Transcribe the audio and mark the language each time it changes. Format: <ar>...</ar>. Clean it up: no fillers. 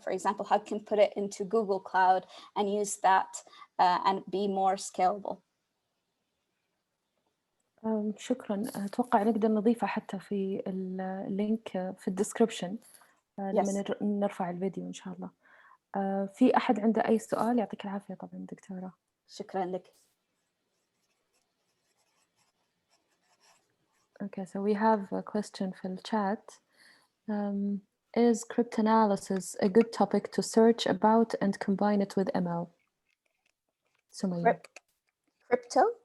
<en>For example, how you can put it into Google Cloud and use that and be more scalable.</en> <ar>شكرا. أتوقع نقدر نضيفه حتى في اللينك في الديسكريبشن لما نرفع الفيديو إن شاء الله. في أحد عنده أي سؤال؟ يعطيك العافية طبعا دكتورة. شكرا لك.</ar> <en>Okay, so we have a question from the chat. Is cryptanalysis a good topic to search about and combine it with ML? Sumaya. Crypto?</en>